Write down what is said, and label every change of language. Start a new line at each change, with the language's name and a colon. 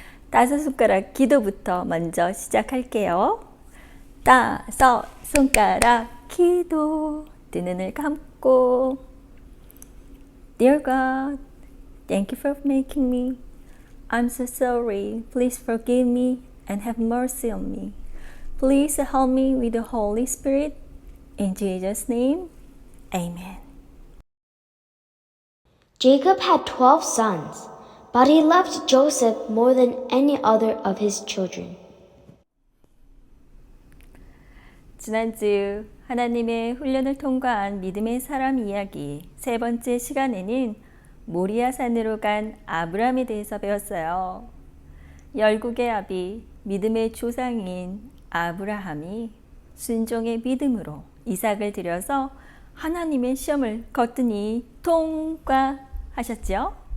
Korean: 다섯 손가락 기도부터 먼저 시작할게요. 다섯 손가락 기도. 두 눈을 감고
English: Dear God, thank you for making me. I'm so sorry. Please forgive me and have mercy on me. Please help me with the Holy Spirit. In Jesus' name, Amen. Jacob had 12 sons, but he loved Joseph more than any other of his children.
Korean: 지난주 하나님의 훈련을 통과한 믿음의 사람 이야기 세 번째 시간에는 모리아 산으로 간 아브라함에 대해서 배웠어요. 열국의 아비, 믿음의 조상인 아브라함이 순종의 믿음으로 이삭을 들여서 하나님의 시험을 거뜬히 통과하셨죠.